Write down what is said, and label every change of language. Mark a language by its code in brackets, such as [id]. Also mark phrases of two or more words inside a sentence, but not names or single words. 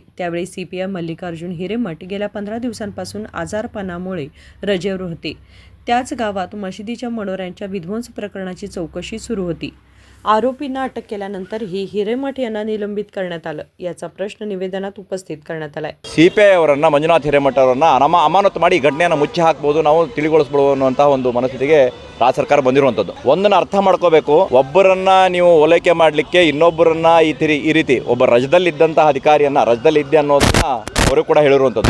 [mr] त्यावेळी CPI मल्लिकार्जुन हिरेमठ गेल्या 15 दिवसांपासून आजारपणामुळे रजेवर होते. त्याच गावात मशिदीच्या मनोऱ्यांच्या विध्वंस प्रकरणाची चौकशी सुरू होती. आरोपींना अटक केल्यानंतरही हिरेमठ यांना निलंबित करण्यात आलं, याचा प्रश्न निवेदनात उपस्थित करण्यात आलाय. [kn] CPI ಅವರನ್ನ ಮಂಜುನಾಥ್ ಹಿರೇಮಠ ಅವರನ್ನ ಅಮಾನತು ಮಾಡಿ ಘಟನೆಯನ್ನು ಮುಚ್ಚಿ ಹಾಕಬಹುದು, ನಾವು ತಿಳಿಗೊಳಿಸಬಹುದು ಅನ್ನುವಂತಹ ಒಂದು ಮನಸ್ಥಿತಿಗೆ ರಾಜ್ಯ ಸರ್ಕಾರ ಬಂದಿರುವಂಥದ್ದು. ಒಂದನ್ನು ಅರ್ಥ ಮಾಡ್ಕೋಬೇಕು, ಒಬ್ಬರನ್ನ ನೀವು ಓಲೈಕೆ ಮಾಡಲಿಕ್ಕೆ ಇನ್ನೊಬ್ಬರನ್ನ ಈ ರೀತಿ ಒಬ್ಬ ರಜದಲ್ಲಿದ್ದಂತಹ ಅಧಿಕಾರಿಯನ್ನ ರಜದಲ್ಲಿ ಇದ್ದೆ ಅನ್ನೋದನ್ನ ಅವರು ಕೂಡ ಹೇಳಿರುವಂಥದ್ದು.